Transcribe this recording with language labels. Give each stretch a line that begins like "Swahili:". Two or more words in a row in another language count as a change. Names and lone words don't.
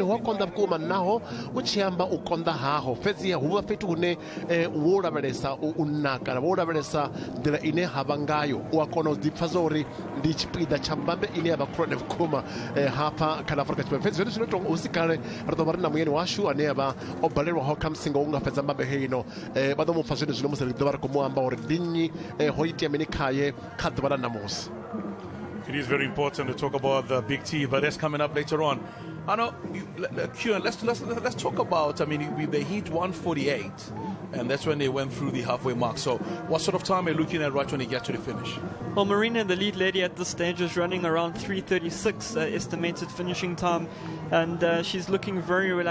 Venda: hu a konḓa vhukuma naho u tshi amba u konḓa haho fhedziha hu vha fhethu hune wo lavhelesa u naka wo lavhelesa nḓila ine ha vha ngayo u a kona u ḓi pfha zwa uri ndi tshipiḓa tsha mbambe ine ya vha khulwane vhukuma hafha kha ḽa Afrika Tshipembe fhedzi zwone zwino tou hu si kale ri ḓo vha ri na muyeni washu ane a vha o balelwaho kha musingo u nga fhedza mbambe heino vha ḓo mu pfha zwone zwino musi ri ḓo vha ri khou mu amba uri ndi nnyi ho itea mini khaye kha ḓuvha ḽa ṋamusi.
English: It is very important to talk about the big T, but that's coming up later on. I know, Kieran, let's talk about, I mean, they hit 148, and that's when they went through the halfway mark. So what sort of time are you looking at right when they get to the finish? Well, Marina, the lead lady at this stage, is running around 3:36 estimated finishing time, and she's looking very relaxed.